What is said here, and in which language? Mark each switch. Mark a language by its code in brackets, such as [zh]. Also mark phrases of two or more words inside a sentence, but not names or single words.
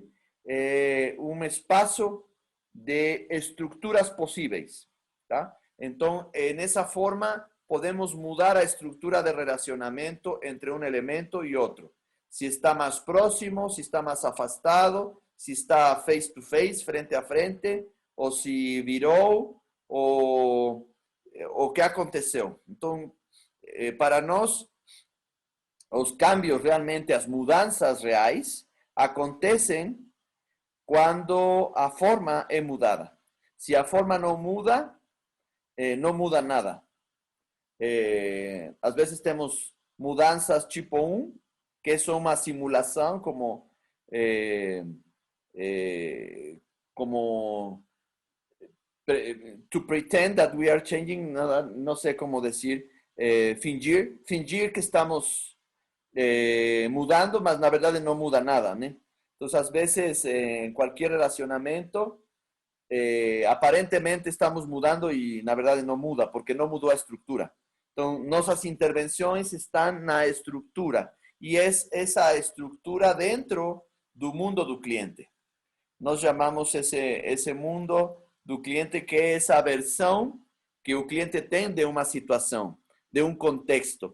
[pt] É um espaço de estruturas possíveis, tá? Então, nessa forma, podemos mudar a estrutura de relacionamento entre um elemento e outro. Se está mais próximo, se está mais afastado, se está [en] face to face, [pt] frente a frente, ou se virou, ou o que aconteceu. Então, para nós, os cambios realmente, as mudanças reais, acontecem quando a forma é mudada. Se a forma não muda, não muda nada. Às vezes temos mudanças tipo 1, que são uma simulação, como [en] to pretend that we are changing, [es] no sé cómo decir, [pt] fingir que estamos mudando, mas na verdade não muda nada, né? Entonces, às vezes, [es] en cualquier [pt] relacionamento, aparentemente estamos mudando y na verdade não muda, porque não mudou a estrutura. Então, nossas intervenções estão na estrutura, e é essa estrutura dentro do mundo do cliente. Nós chamamos esse mundo do cliente que é essa versão que o cliente tem de uma situação, de um contexto.